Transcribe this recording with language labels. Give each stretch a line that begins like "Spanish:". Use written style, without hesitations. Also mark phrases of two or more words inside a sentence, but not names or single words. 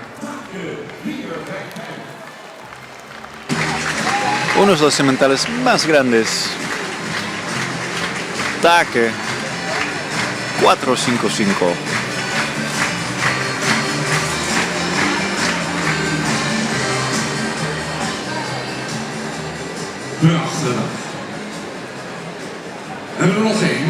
Dutch: Takken, hier, weg.
Spanish: Uno de los sementales más grandes.
Dutch: Taque 455. Prachtig. Hebben we er nog één?